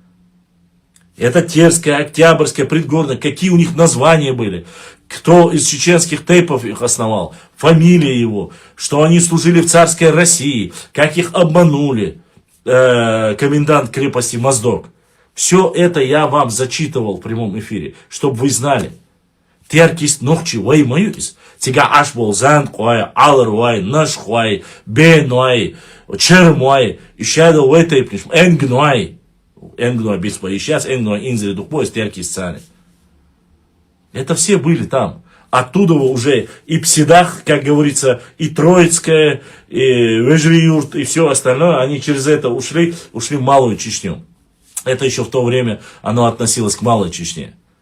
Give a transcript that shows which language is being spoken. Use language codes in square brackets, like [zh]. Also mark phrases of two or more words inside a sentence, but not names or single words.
[ru] Это Терская, Октябрьская, Предгорная, какие у них названия были. Кто из чеченских тейпов их основал, фамилия его, что они служили в царской России, как их обманули комендант крепости Моздок. Все это я вам зачитывал в прямом эфире, чтобы вы знали. [ce] Теркист нохчи вай маюкис. Тига аш бол занд куай, алар вай, наш куай, бен вай, чер вай, ищадо вай тейпниш, энг вай. Энгнуа беспо. [ru] И сейчас [ce] Энгнуа инзели духбой, Теркист цани. [ru] Это все были там. Оттуда уже и Псидах, как говорится, и Троицкая, и Вежриюрт, и все остальное, они через это ушли в Малую Чечню. Это еще в то время оно относилось к Малой Чечне.